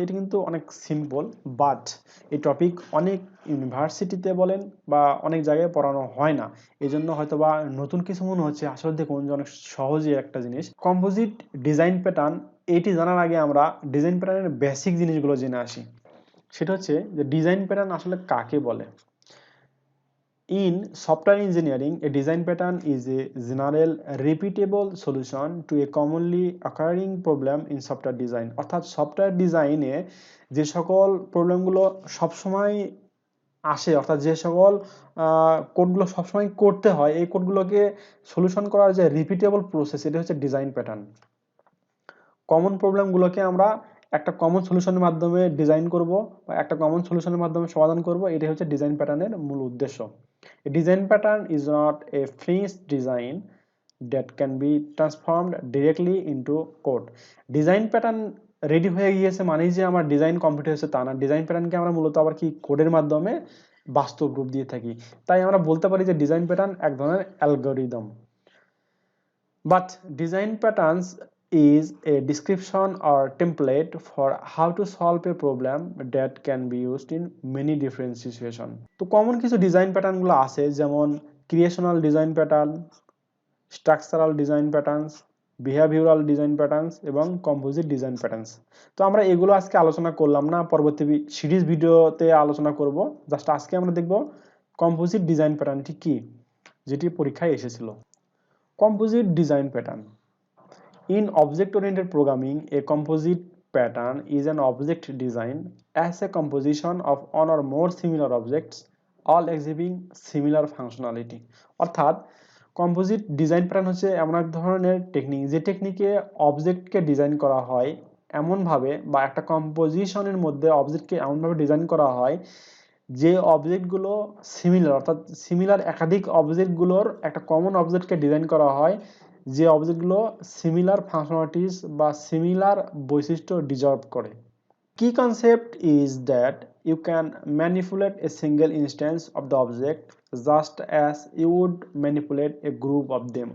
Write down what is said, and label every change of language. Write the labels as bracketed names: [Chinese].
[Bangla] এটি কিন্তু অনেক সিম্পল, বাট এই টপিক অনেক ইউনিভার্সিটিতে বলেন বা অনেক জায়গায় পড়ানো হয় না, এই জন্য হয়তো বা নতুন কিছু মনে হচ্ছে, আসলে দেখুন যে অনেক সহজই একটা জিনিস কম্পোজিট ডিজাইন প্যাটার্ন। এটি জানার আগে আমরা ডিজাইন প্যাটার্নের বেসিক জিনিসগুলো জেনে আসি। সেটা হচ্ছে যে ডিজাইন প্যাটার্ন আসলে কাকে বলে। [English] In software engineering, a design pattern is a general repeatable solution to a commonly occurring problem in software design. [Bangla] অর্থাৎ সফটওয়্যার ডিজাইনে যে সকল প্রবলেমগুলো সবসময় আসে, অর্থাৎ যে সকল কোডগুলো সবসময় করতে হয়, এই কোডগুলোকে সলিউশন করার যে রিপিটেবল প্রসেস, এটা হচ্ছে ডিজাইন প্যাটার্ন। কমন প্রবলেমগুলোকে আমরা একটা কমন সলিউশনের মাধ্যমে ডিজাইন করব বা একটা কমন সলিউশনের মাধ্যমে সমাধান করব, এটাই হচ্ছে ডিজাইন প্যাটার্নের মূল উদ্দেশ্য। [English] A design pattern is not a finished design that can be transformed directly into code. [Bangla] Design pattern ready হয়ে গিয়েছে মানেই যে আমার ডিজাইন কমপ্লিট হয়েছে তা না। ডিজাইন প্যাটার্নকে আমরা মূলত আবার কি কোডের মাধ্যমে বাস্তব রূপ দিয়ে থাকি। তাই আমরা বলতে পারি যে ডিজাইন প্যাটার্ন এক ধরনের algorithm. But [English] Design patterns is a description or template for how to solve a problem that can be used in many different situations. [Bangla] তো কমন কিছু ডিজাইন প্যাটার্নগুলো আছে, যেমন ক্রিয়েশনাল design pattern, structural design patterns, behavioural design patterns এবং composite design patterns. তো আমরা এগুলো আজকে আলোচনা করলাম না, পরবর্তী সিরিজ ভিডিওতে আলোচনা করব। জাস্ট আজকে আমরা দেখব কম্পোজিট ডিজাইন প্যাটার্নটি কি, যেটি পরীক্ষায় এসেছিল। Composite design pattern. [English] In object-oriented programming, a composite pattern is an object design as a composition of one or more similar objects, all exhibiting similar functionality. [Bangla] অর্থাৎ কম্পোজিট ডিজাইন প্যাটার্ন হচ্ছে এমন এক ধরনের টেকনিক, যে টেকনিকে অবজেক্টকে ডিজাইন করা হয় এমনভাবে, বা একটা কম্পোজিশনের মধ্যে অবজেক্টকে এমনভাবে ডিজাইন করা হয় যে অবজেক্টগুলো সিমিলার, অর্থাৎ সিমিলার একাধিক অবজেক্টগুলোর একটা কমন অবজেক্টকে ডিজাইন করা হয় যে অবজেক্টগুলো সিমিলার ফাংশনালিটিস বা সিমিলার বৈশিষ্ট্য ডিজার্ভ করে। [English] Key concept is that you can manipulate a single instance of the object just as you would manipulate a group of them.